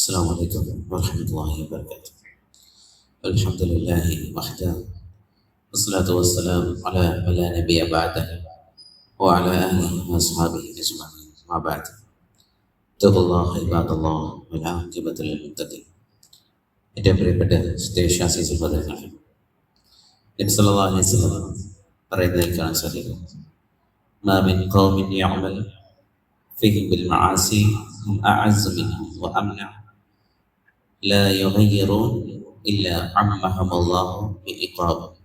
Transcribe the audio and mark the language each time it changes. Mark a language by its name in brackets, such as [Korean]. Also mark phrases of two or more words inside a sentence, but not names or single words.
[Arabic] السلام عليكم ورحمة الله وبركاته. الحمد لله وحده والصلاة والسلام على من لا نبي بعده وعلى آله وأصحابه أجمعين. ما بعد. اتقوا الله عباد الله والعاقبة للمتقين. [Malayalam] ഏറ്റവും പ്രിയപ്പെട്ട ദേശാസി സഹോദരങ്ങൾ, നബി [Arabic] صلى الله عليه وسلم [Malayalam] പറയുന്നതിൽ കാണാൻ സാധിക്കും, [Arabic] ما من قوم يعمل فيهم بالمعاصي هم أعز منهم وأمنع لا يغيرون إلا عمهم الله بعقاب.